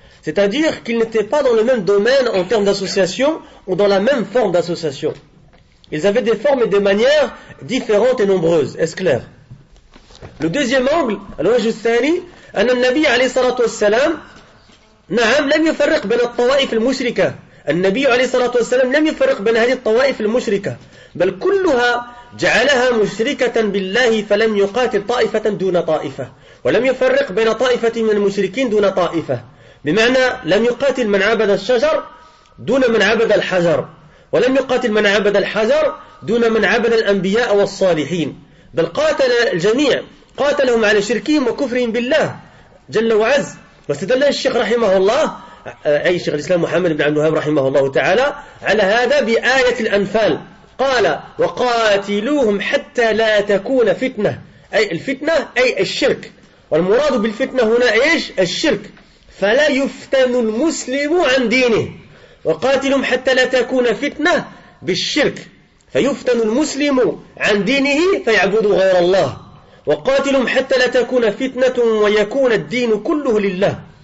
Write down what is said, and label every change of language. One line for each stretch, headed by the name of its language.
French: C'est-à-dire qu'ils n'étaient pas dans le même domaine en termes d'association ou dans la même forme d'association. Ils avaient des formes et des manières différentes et nombreuses. Est-ce clair? Le deuxième angle,
Arabic: الوجه الثاني أن النبي عليه الصلاة والسلام نعم لم يفرق بين الطوائف المشركة. النبي عليه الصلاة والسلام لم يفرق بين هذه الطوائف المشركة بل كلها جعلها مشركة بالله فلم يقاتل طائفة دون طائفة ولم يفرق بين طائفة من المشركين دون طائفة بمعنى لم يقاتل من عبد الشجر دون من عبد الحجر ولم يقاتل من عبد الحجر دون من عبد الأنبياء والصالحين بل قاتل الجميع قاتلهم على شركهم وكفرهم بالله جل وعز. واستدل الشيخ رحمه الله أي شيخ الإسلام محمد بن عبد الوهاب رحمه الله تعالى على هذا بآية الأنفال قال وقاتلوهم حتى لا تكون فتنة أي الفتنة أي الشرك والمراد بالفتنة هنا إيش الشرك فلا يفتن المسلم عن دينه وقاتلهم حتى لا تكون فتنة بالشرك فيفتن المسلم عن دينه فيعبد غير الله وقاتلهم حتى لا تكون فتنة ويكون الدين كله لله